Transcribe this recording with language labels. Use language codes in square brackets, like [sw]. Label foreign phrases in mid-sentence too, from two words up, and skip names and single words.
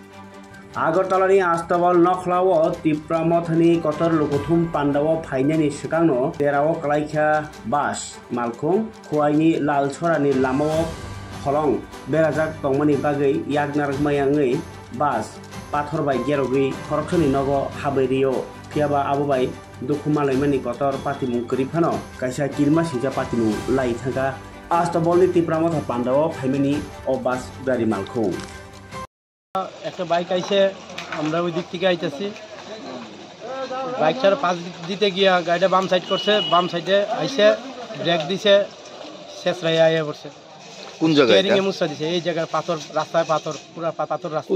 [trp] আগরতলাनि आस्तबल नखलाओ तिप्रामथनि कतर लुकुथुम पान्डाव फाइनानि सिगांनो जेराव क्लाइखा बास मालखुं खुवाइनि लालछरानि लामाव खलं बेराजाक तंमनि बागै यागनारगमायांगै बास पाथरबाय गेरगै खरखनि नगो हाबैरियो फियाबा आबोबाय दुखुमालायमानि कतर पातिमु करिफानो कायसा किरमा सिजा पातिमु लाई थागा आस्तबलनि तिप्रामथ पान्डाव फाइमानि ओ बास गारि मालखुं [bn] একটা বাইক আইছে আমরা ওই দিক থেকে আইতেছি বাইকটার পাশ দিতে গিয়া গাড়িটা বাম সাইড করছে বাম সাইডে আইছে ব্রেক দিছে শেষ রাইয়া আইয়া পড়ছে কোন জায়গায় স্টিয়ারিং এ মুছা দিছে এই জায়গার পাথর রাস্তায় পাথর পুরো পাথর রাস্তা